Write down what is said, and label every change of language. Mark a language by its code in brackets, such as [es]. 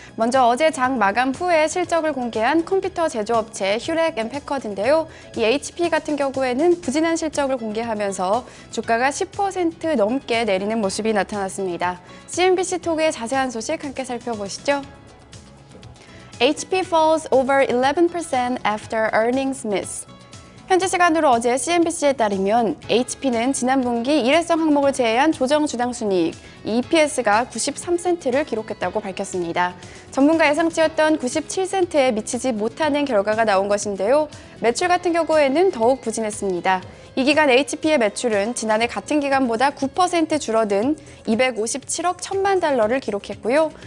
[ko] 먼저 어제 장 마감 후에 실적을 공개한 컴퓨터 제조업체 휴렛앤패커드인데요. 이 HP 같은 경우에는 부진한 실적을 공개하면서 주가가 10% 넘게 내리는 모습이 나타났습니다. CNBC 통해 자세한 소식 함께 살펴보시죠. [en] HP falls over 11% after earnings miss. [ko] 현지 시간으로 어제 CNBC에 따르면 HP는 지난 분기 일회성 항목을 제외한 조정 주당 순이익 EPS가 93센트를 기록했다고 밝혔습니다. 전문가 예상치였던 97센트에 미치지 못하는 결과가 나온 것인데요. 매출 같은 경우에는 더욱 부진했습니다. 이 기간 HP의 매출은 지난해 같은 기간보다 9% 줄어든 257억 1천만 달러를 기록했고요.